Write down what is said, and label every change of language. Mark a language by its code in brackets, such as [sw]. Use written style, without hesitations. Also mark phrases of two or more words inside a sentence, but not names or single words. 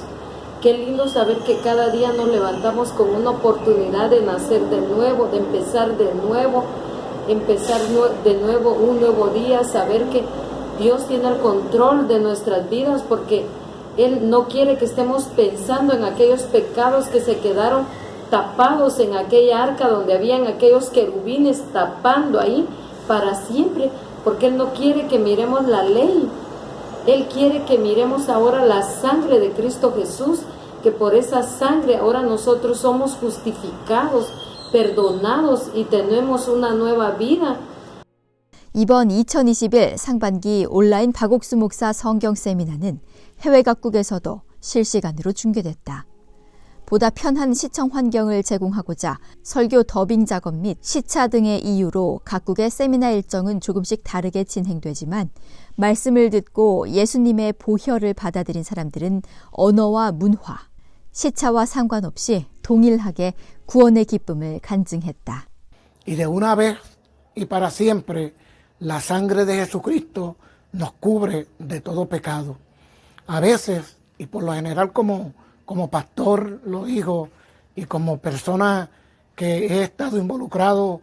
[es] Qué lindo saber que cada día nos levantamos con una oportunidad de nacer de nuevo, de empezar de nuevo un nuevo día, saber que Dios tiene el control de nuestras vidas porque Él no quiere que estemos pensando en aquellos pecados que se quedaron tapados en aquella arca donde habían aquellos querubines tapando ahí para siempre, porque Él no quiere que miremos la ley. Él quiere que miremos ahora la sangre de Cristo Jesús, que por esa sangre ahora nosotros somos justificados, perdonados y tenemos una nueva vida. [ko] 이번 2021 상반기 온라인 박옥수 목사 성경 세미나는 해외 각국에서도 실시간으로 중계됐다. 보다 편한 시청 환경을 제공하고자 설교 더빙 작업 및 시차 등의 이유로 각국의 세미나 일정은 조금씩 다르게 진행되지만 말씀을 듣고 예수님의 보혈을 받아들인 사람들은 언어와 문화, 시차와 상관없이 동일하게 구원의 기쁨을 간증했다. [es] Y de una vez y para siempre la sangre de Jesucristo nos cubre de todo pecado. A veces y por lo general como pastor lo digo y como persona que he estado involucrado